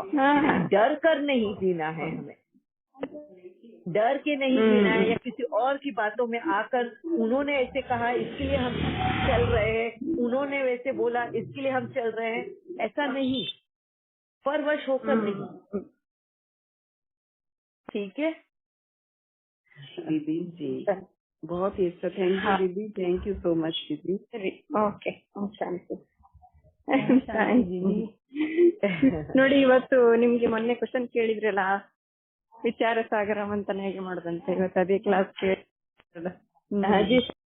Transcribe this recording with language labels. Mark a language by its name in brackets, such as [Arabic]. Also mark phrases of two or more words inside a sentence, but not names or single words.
[Hindi] डर कर नहीं जीना है हमें, डर के नहीं जीना है, या किसी और की बातों में आकर उन्होंने ऐसे कहा इसके लिए हम चल रहे हैं, उन्होंने वैसे बोला इसके लिए हम चल रहे हैं, ऐसा नहीं, परवश होकर नहीं। ठीक है दीदी जी, बहुत ही अच्छा। [English] thank you दीदी, thank you so much दीदी। [Kannada] ಓಕೆ, ನೋಡಿ ಇವತ್ತು ನಿಮ್ಗೆ ಮೊನ್ನೆ ಕ್ವಶನ್ ಕೇಳಿದ್ರಲ್ಲ, ವಿಚಾರ ಸಾಗರ ಮಂಥನ ಹೇಗೆ ಮಾಡೋದಂತ, ಇವತ್ತು ಅದೇ ಕ್ಲಾಸ್